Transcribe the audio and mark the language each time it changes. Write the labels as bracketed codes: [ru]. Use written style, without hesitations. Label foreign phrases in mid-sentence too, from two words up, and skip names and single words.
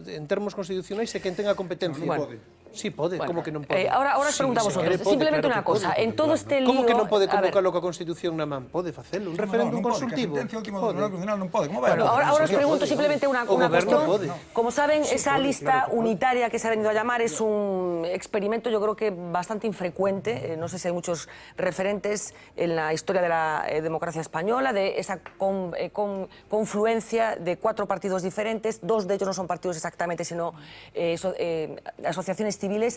[gl] En termos constitucionais é quen tenga competencia. [es] Bueno. [gl] Sí, pode, como que non pode? [es] Ahora os [gl] Sí, [es] preguntamos [gl] se [es] vosotros. [gl] quere, pode, [es] Simplemente claro [gl] unha que [es] cosa, [gl] pode. [es] en todo este lío... [gl] Como que non pode [es] a ver, [gl] convocarlo coa Constitución na man? Pode facelo, un referéndum consultivo. Que a sentencia última do Tribunal Constitucional non pode. Como vai? [es] Bueno, ahora os pregunto simplemente una [gl] goberno [es] cuestión. [gl] pode. [es] Como saben, esa [gl] pode, [es] lista [gl] claro que pode. [es] unitaria que se ha venido a llamar es un experimento, yo creo que bastante infrecuente. No sé si hay muchos referentes en la historia de la democracia española, de esa confluencia de 4 partidos diferentes. 2 de ellos no son partidos exactamente, sino asociaciones civiles.